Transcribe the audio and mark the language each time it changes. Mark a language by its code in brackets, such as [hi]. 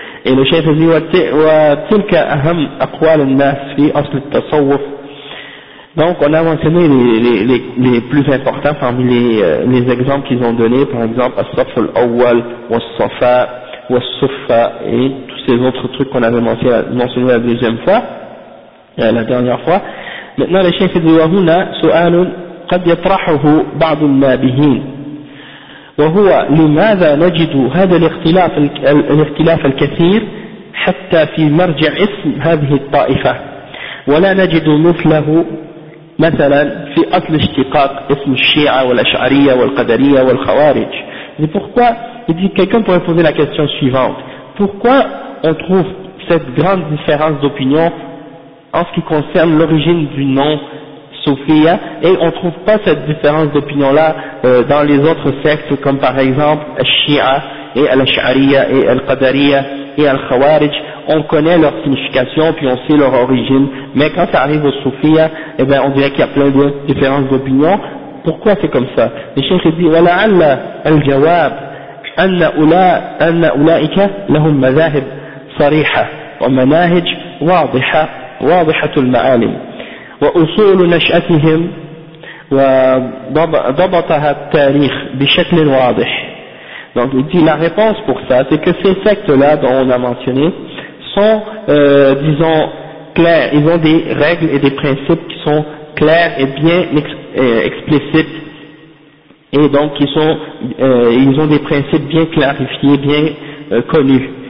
[fr] Et le chef dit « [ar] wa tilka aham aqwal al-nas fi asl al-tasawwuf [fr] » Donc on a mentionné les plus importants parmi les exemples qu'ils ont donnés, par exemple « as-saf al-awwal » ou « as-safa » ou Sufa et tous ces autres trucs qu'on avait mentionné la deuxième fois, la dernière fois. Maintenant, le cheikh dit, [ar] وهنا سؤال قد يطرحه بعض النابهين وهو لماذا نجد هذا الاختلاف الكثير حتى في مرجع اسم هذه الطائفة ولا نجد مثله مثلا في أصل اشتقاق اسم الشيعة والأشعرية والقدرية والخوارج. [fr] Il dit, quelqu'un pourrait poser la question suivante. Pourquoi on trouve cette grande différence d'opinion en ce qui concerne l'origine du nom Soufia et on trouve pas cette différence d'opinion-là dans les autres sectes comme par exemple Al-Shi'a et Al-Ash'ariya et Al-Qadariya et Al-Khawarij. On connaît leur signification puis on sait leur origine. Mais quand ça arrive au Soufia, eh ben, on dirait qu'il y a plein de différences d'opinion. Pourquoi c'est comme ça? Le cheikh dit, [ar] wa la'alla al-jawab. أن أولئك لهم مذاهب صريحة ومناهج واضحة واضحة المعالم وأصول نشأتهم وضبطها التاريخ بشكل واضح. [fr] Donc il dit la réponse pour ça, c'est que ces sectes-là dont on a mentionné sont, disons, claires, ils ont des règles et des principes qui sont clairs et bien explicites, et donc ils, sont, ils ont des principes bien clarifiés, bien connus.